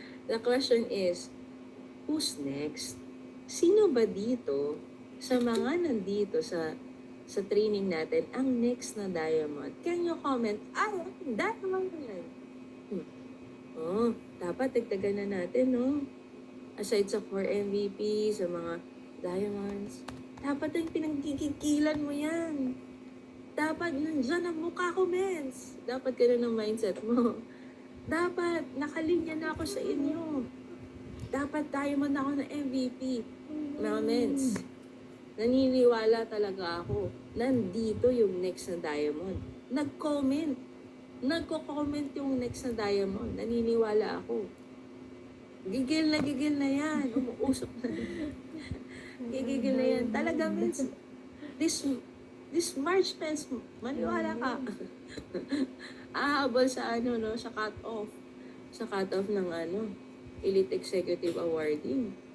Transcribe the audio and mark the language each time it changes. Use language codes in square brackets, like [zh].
[en] The question is, who's next? [tl] Sino ba dito sa mga nandito sa training natin ang next na diamond? [en] Can you comment? [tl] Ay, diamond yan. Dapat dagdagan na natin, no? Aside sa 4 MVP, sa mga diamonds, dapat yung pinagkikikilan mo yan. Dapat nandyan ang mukha ko, mens. Dapat ganun ang mindset mo. Dapat nakalinya na ako sa inyo. Dapat diamond ako na MVP. Mga mens, naniniwala talaga ako. Nandito yung next na diamond. Nagko-comment yung next na diamond. Naniniwala ako. Gigil na yan. Umuusok na. Gigil na yan. Talaga, mens, this March, mens, maniwala ka. Ahabol sa sa cut-off. Sa cut-off ng [en] Elite Executive Awarding.